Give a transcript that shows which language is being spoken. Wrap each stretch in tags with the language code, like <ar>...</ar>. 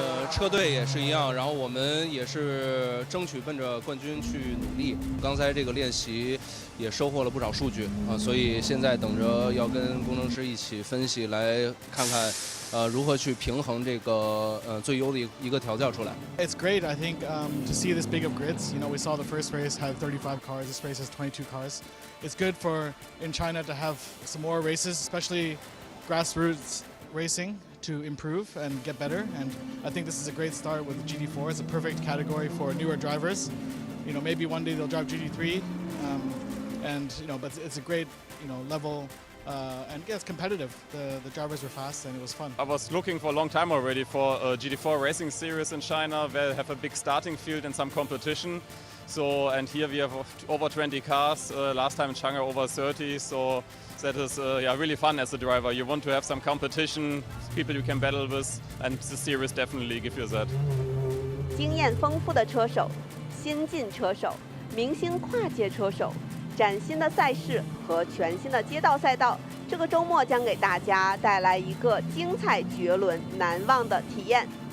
<zh>車隊也是一樣，然後我們也是爭取奔着冠軍去努力。剛才這個練習也收穫了不少數據啊，所以現在等着要跟工程師一起分析，來看看如何去平衡這個最優的一個調教出來。</zh> <en>It's great, I think, to see this big of grids. You know, we saw the first race had 35 cars. This race has 22 cars. It's good for in China to have some more races, especially grassroots racing. To improve and get better, and I think this is a great start with the GT4. It's a perfect category for newer drivers. You know, maybe one day they'll drive GT3, and you know, but it's a great level, and yeah, it's competitive. The drivers were fast and it was fun. I was looking for a long time already for a GT4 racing series in China, where they have a big starting field and some competition. So, and here we have over 20 cars. Last time in Shanghai over 30. So. That is really fun as a driver. You want to have some competition, people you can battle with, and the series definitely give you that.</en> <zh>經驗豐富的車手、新晉車手、明星跨界車手、嶄新的賽事和全新的街道賽道，這個週末將給大家帶來一個精彩絕倫、難忘的體驗。</zh>